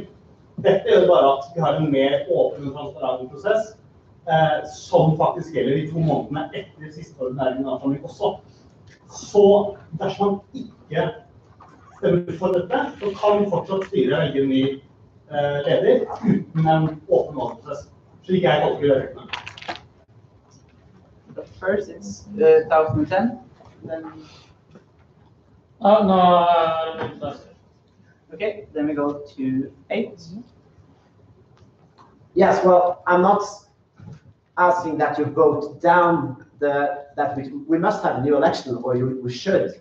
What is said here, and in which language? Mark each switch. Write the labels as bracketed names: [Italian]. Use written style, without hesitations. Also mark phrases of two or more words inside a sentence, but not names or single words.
[Norwegian] Dette gjør bare at vi har en mer åpen og transparent prosess, som faktisk gjelder de 2 månedene etter siste ordinære generalforsamling også. Så dersom man ikke stemmer for dette, så kan fortsatt styret velge en ny leder uten en åpen valgprosess, slik jeg tolker reglene. [English] But first it's 2010, then... Oh, no, Okay, then we go to 8. Yes, well, I'm not asking that you vote down that we must have a new election, or we should.